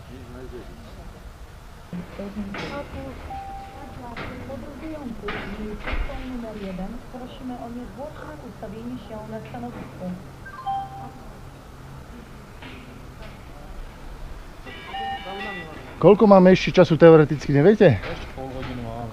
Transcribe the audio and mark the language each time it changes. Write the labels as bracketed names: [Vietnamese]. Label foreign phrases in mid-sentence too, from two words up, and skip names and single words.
[Polish] Podrobują później przestrzeń numer 1. Prosimy o niezwłoczne ustawienie się na stanowisku. [Slovak] Koľko máme ešte času teoreticky, neviete? Ešte pol hodinu máme.